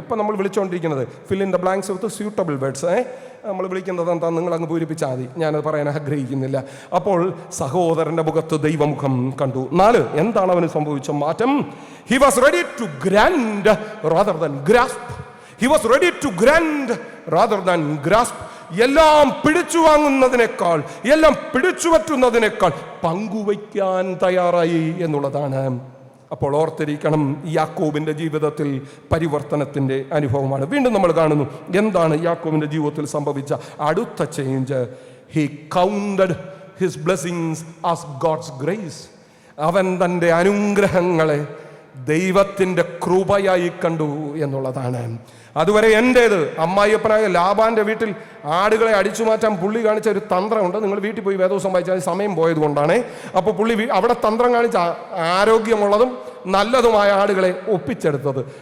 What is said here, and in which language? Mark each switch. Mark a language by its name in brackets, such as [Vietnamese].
[Malayalam] ഇപ്പം നമ്മൾ വിളിച്ചുകൊണ്ടിരിക്കുന്നത് [English] Fill in the blanks with suitable words. [Malayalam] നമ്മൾ വിളിക്കുന്നത് എന്താ, നിങ്ങൾ അങ്ങ് പൂരിപ്പിച്ചാൽ മതി, ഞാനത് പറയാൻ ആഗ്രഹിക്കുന്നില്ല. അപ്പോൾ സഹോദരൻ്റെ മുഖത്ത് ദൈവമുഖം കണ്ടു. 4, എന്താണ് അവന് സംഭവിച്ച മാറ്റം? [English] He was ready to grant rather than grasp. He was ready to grant rather than grasp. [Malayalam] എല്ലാം പിടിച്ചു വാങ്ങുന്നതിനേക്കാൾ, എല്ലാം പിടിച്ചു പറ്റുന്നതിനേക്കാൾ പങ്കുവയ്ക്കാൻ തയ്യാറായി എന്നുള്ളതാണ്. അപ്പോൾ ഓർത്തിരിക്കണം, യാക്കോബിന്റെ ജീവിതത്തിൽ പരിവർത്തനത്തിന്റെ അനുഭവമാണ്. വീണ്ടും നമ്മൾ കാണുന്നു എന്താണ് യാക്കോബിന്റെ ജീവിതത്തിൽ സംഭവിച്ച അടുത്ത change. [English] He counted his blessings as God's grace. [Malayalam] അവൻ തൻ്റെ അനുഗ്രഹങ്ങളെ ദൈവത്തിൻ്റെ കൃപയായി കണ്ടു എന്നുള്ളതാണ്. അതുവരെ എൻ്റേത്, അമ്മായിയപ്പനായ ലാബാന്റെ വീട്ടിൽ ആടുകളെ അടിച്ചു മാറ്റാൻ പുള്ളി കാണിച്ച ഒരു തന്ത്രമുണ്ട്. നിങ്ങൾ വീട്ടിൽ പോയി വേദോസം വായിച്ചാൽ സമയം പോയത് കൊണ്ടാണ്. അപ്പോൾ പുള്ളി അവിടെ തന്ത്രം കാണിച്ച ആരോഗ്യമുള്ളതും നല്ലതുമായ ആടുകളെ ഒപ്പിച്ചെടുത്തത്.